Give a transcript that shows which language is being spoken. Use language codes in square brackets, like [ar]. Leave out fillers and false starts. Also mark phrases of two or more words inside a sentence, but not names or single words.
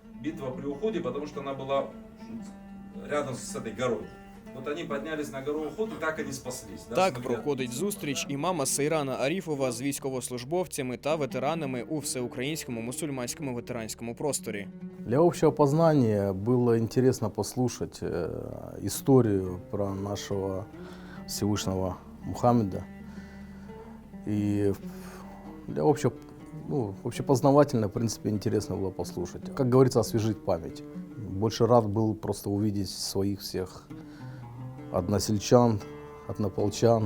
[ru] битва при уходе, потому что она была рядом с этой горой. Вот они поднялись на гору Уход, и так они спаслись. Да, Так смогли проходить отбиться. [uk] зустріч і мама Сейрана Аріфова з військовослужбовцями та ветеранами у всеукраїнському мусульманському ветеранському просторі. [ru] Для общего познания было интересно послушать историю про нашего Всевышнего Мухаммеда. И для общепознавательно, в принципе, интересно было послушать. Как говорится, освежить память. Больше рад был просто увидеть своих всех односельчан, однополчан.